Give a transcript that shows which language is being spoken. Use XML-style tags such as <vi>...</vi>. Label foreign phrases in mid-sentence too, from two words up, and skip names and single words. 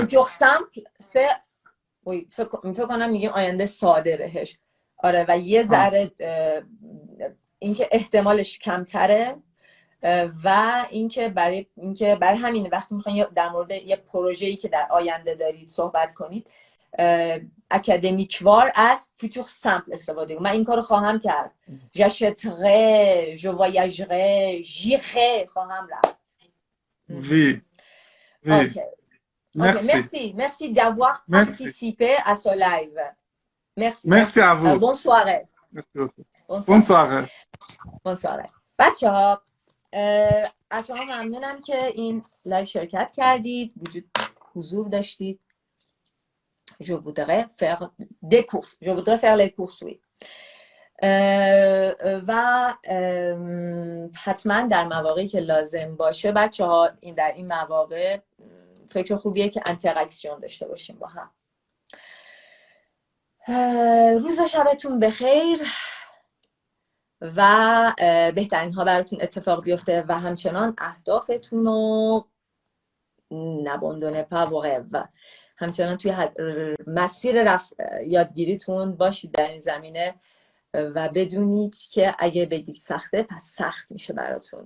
<fa>futur simple فکر کنم میگیم آینده ساده بهش آره و یه ذره اینکه احتمالش کمتره و اینکه برای همین وقتی میخواین در مورد یه پروژه‌ای که در آینده دارید صحبت کنید اکادمیکوار از فوتور سامپل استفاده کنید من این کارو خواهم کرد</fa> <fr>j'achèterai je voyagerai j'irai</fr> <fa>خواهم رفت</fa> <fr>oui oui ok merci merci d'avoir merci participé à ce live merci à vous bonne soirée bonne soirée bonne soirée</fr> <fa>بچه ها از شما ممنونم که این لایو شرکت کردید حضور داشتید</fa> <fr>je voudrais faire des courses je voudrais faire les courses oui</fr> <fa>و حتما در مواقعی که لازم باشه بچه ها در این مواقع فکر خوبیه که انتراکسیون داشته باشیم با هم روز و شبتون بخیر و بهترین ها براتون اتفاق بیفته و همچنان اهدافتون رو نباندونه پا و همچنان توی مسیر یادگیریتون باشید در این زمینه و بدونید که اگه بگید سخته پس سخت میشه براتون.</fa>